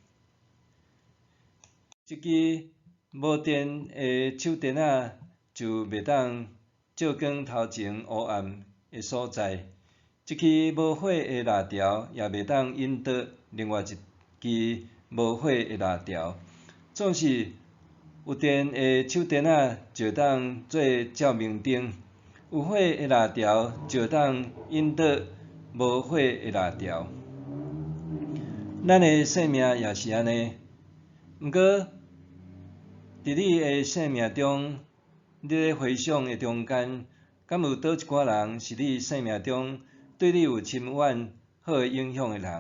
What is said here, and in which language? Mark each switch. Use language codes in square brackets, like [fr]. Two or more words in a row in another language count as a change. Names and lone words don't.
[nan] 一支无电的手电仔就袂当照光头前黑暗的所在，一支无火的蜡条也袂当引导另外一支无火的蜡条。总是有电的手电仔就当做照明灯，有火的蜡条就当引导无火的蜡条。咱的生命也是安尼，毋过伫你的生命中，你咧回想的中间，敢有倒一寡人是你生命中对你有深远好的影响的人？